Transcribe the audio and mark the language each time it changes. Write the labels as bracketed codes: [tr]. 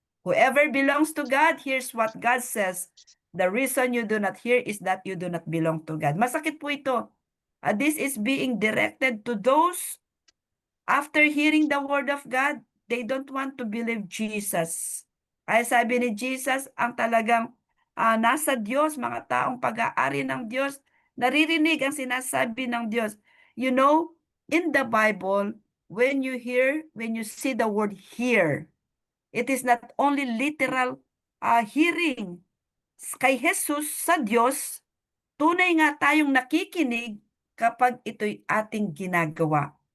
[en] Whoever belongs to God, here's what God says. The reason you do not hear is that you do not belong to God. [tl] Masakit po ito. [en] This is being directed to those after hearing the word of God, they don't want to believe Jesus. [tl] Ay sabi ni Jesus, ang talagang nasa Diyos, mga taong pag-aari ng Diyos, naririnig ang sinasabi ng Diyos. [en] You know, in the Bible, when you see the word hear, it is not only literal hearing. [tl] Kay Jesus sa Diyos, tunay nga tayong nakikinig kapag ito'y ating ginagawa.